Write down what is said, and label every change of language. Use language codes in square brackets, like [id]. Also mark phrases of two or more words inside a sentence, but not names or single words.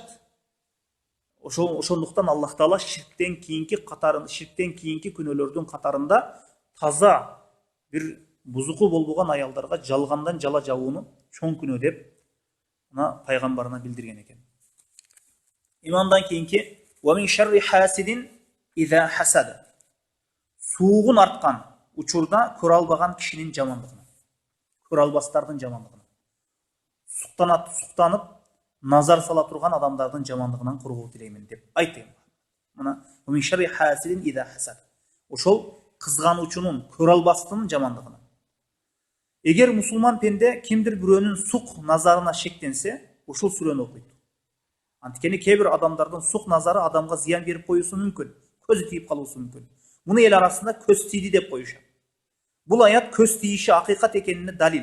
[ky] Ошондуктан Аллах Таала ширктен кийинки күнөөлөрдүн катарында таза бир бузуку болбогон аялдарга жалгандан жала жабууну чоң күнөө деп мына пайгамбарына билдирген экен. Имандан кийинки [ar] ومن شر حاسد إذا حسد. [ky] Суугун арткан учурда көрө албаган кишинин жамандыгына, көрө албастардын жамандыгына, суктанып назар сала турган адамдардын жамандыгынан коргоо тилеймин деп айтты. [ar] Мына ومن شر حاسد إذا حسد. [ky] Ошол кызгануучунун, көрө албастын жамандыгына. Эгер мусулман пенде кимдир бирөөнүн сук назарына шектенсе, ушул сүрөнү окуйт. Анткени кээ бир адамдардын сук назары адамга зыян берип коюусу мүмкүн, көзү тийип калуусу мүмкүн. Муну эл арасында көз тийди деп коюшат. Бул аят көз тийиши акыйкат экенине далил.